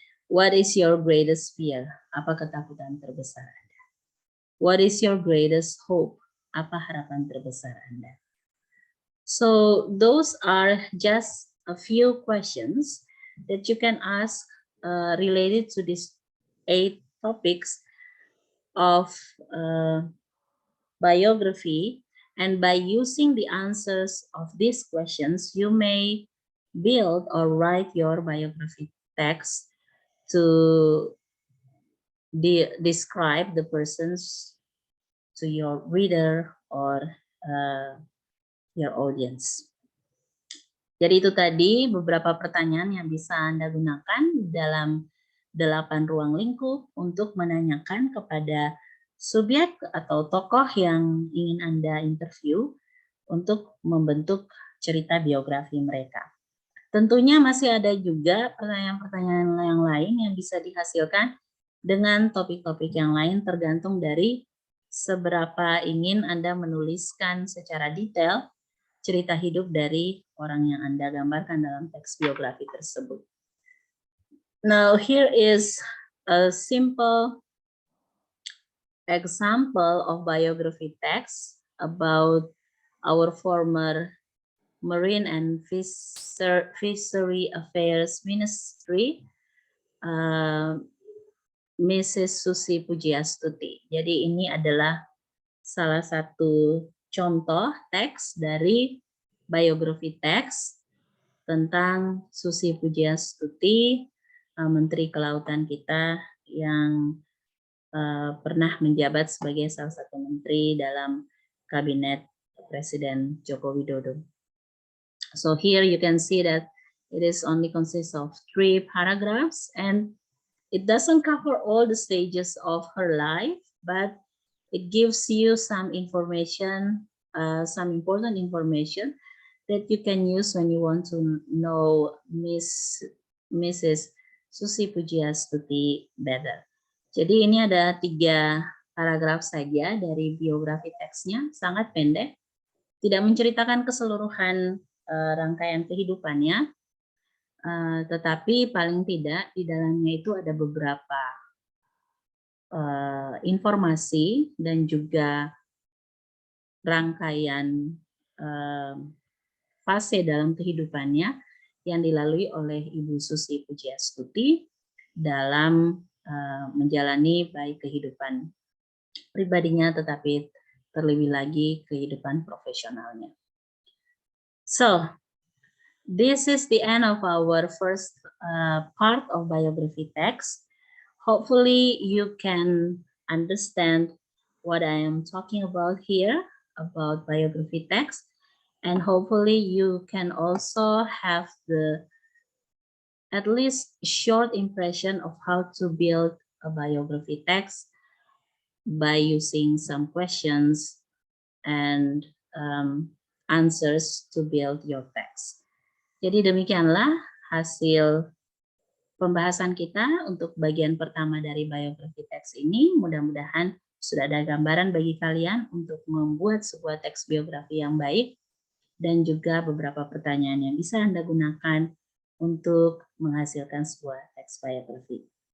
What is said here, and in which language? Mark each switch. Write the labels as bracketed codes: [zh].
[en] What is your greatest fear? [id] Apa ketakutan terbesar Anda? [en] What is your greatest hope? [id] Apa harapan terbesar Anda? [en] So those are just a few questions that you can ask related to these 8 topics of biography, and by using the answers of these questions, you may build or write your biography text to describe the persons to your reader or your audience. [id] Jadi itu tadi beberapa pertanyaan yang bisa Anda gunakan dalam 8 ruang lingkup untuk menanyakan kepada subjek atau tokoh yang ingin Anda interview untuk membentuk cerita biografi mereka. Tentunya masih ada juga pertanyaan-pertanyaan yang lain yang bisa dihasilkan dengan topik-topik yang lain tergantung dari seberapa ingin Anda menuliskan secara detail cerita hidup dari orang yang Anda gambarkan dalam teks biografi tersebut. [en] Now here is a simple example of biography text about our former Marine and Fishery Affairs Ministry, Mrs. Susi Pujiastuti. [id] Jadi ini adalah salah satu contoh teks dari biografi teks tentang Susi Pujiastuti, Menteri Kelautan kita yang pernah menjabat sebagai salah satu menteri dalam kabinet Presiden Joko Widodo. [en] So here you can see that it is only consists of 3 paragraphs, and it doesn't cover all the stages of her life, but it gives you some information, some important information that you can use when you want to know Mrs. Susi Pujiastuti better. [id] Jadi ini ada 3 paragraf saja dari biografi teksnya, sangat pendek, tidak menceritakan keseluruhan rangkaian kehidupannya, tetapi paling tidak di dalamnya itu ada beberapa informasi dan juga rangkaian fase dalam kehidupannya yang dilalui oleh Ibu Susi Pujiastuti dalam menjalani baik kehidupan pribadinya tetapi terlebih lagi kehidupan profesionalnya. [en] So, this is the end of our first part of biography text. Hopefully you can understand what I am talking about here about biography text, and hopefully you can also have the at least short impression of how to build a biography text by using some questions and answers to build your text. [id] Jadi demikianlah hasil pembahasan kita untuk bagian pertama dari biografi teks ini. Mudah-mudahan sudah ada gambaran bagi kalian untuk membuat sebuah teks biografi yang baik dan juga beberapa pertanyaan yang bisa Anda gunakan untuk menghasilkan sebuah teks biografi.